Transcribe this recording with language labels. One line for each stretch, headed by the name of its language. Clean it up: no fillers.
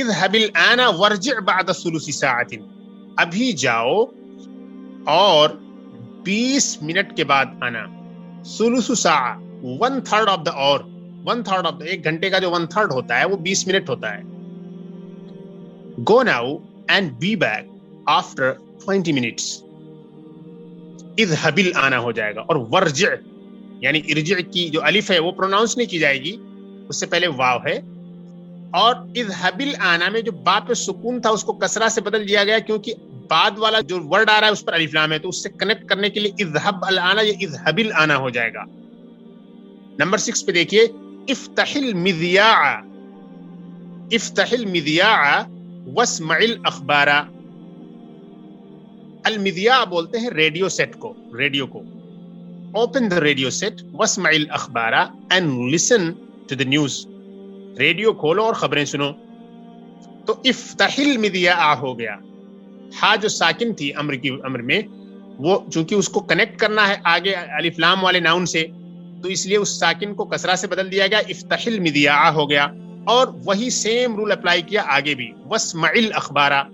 Arabic: اذهب الان وارجع بعد ثلث ساعة،
Urdu: ابھی جاؤ اور 20 منٹ کے بعد آنا. ثلث ساعہ 1/3
English: of the
Urdu: اور 1/3 آف دا، ایک گھنٹے کا جو 1/3 ہوتا ہے وہ 20 منٹ ہوتا ہے.
English: Go now and be back after 20 minutes.
Arabic: اذهب الان
Urdu: ہو جائے گا. اور ورجع یعنی ارجع کی جو الف ہے وہ پروناؤنس نہیں کی جائے گی، اس سے پہلے واو ہے. اور اذهب الان میں جو با پہ سکون تھا اس کو کسرہ سے بدل دیا گیا کیونکہ بعد والا جو ورڈ آ رہا ہے اس پر الف لام ہے، تو اس سے کنیکٹ کرنے کے لیے اذهب الان یہ اذهب الان ہو جائے گا. نمبر 6 پہ دیکھیے افتح المذیاع،
Arabic: افتح المذیاع واسمع الاخبار.
Urdu: المذیاع بولتے ہیں ریڈیو سیٹ کو، ریڈیو کو.
English: Open the radio set
Arabic: واسمع الاخبار
English: and listen to the news.
Urdu: Radio کھولو اور خبریں سنو. تو
Arabic: افتح المذیاع
Urdu: ہو گیا. ہا جو ساکن تھی امر میں، وہ چونکہ اس کو کنیکٹ کرنا ہے آگے الف لام والے ناؤن سے، تو اس لیے اس ساکن کو کسرہ سے بدل دیا گیا. افتح المذیاع ہو گیا. اور وہی
English: same rule apply
Urdu: کیا آگے بھی،
Arabic: واسمع الاخبار.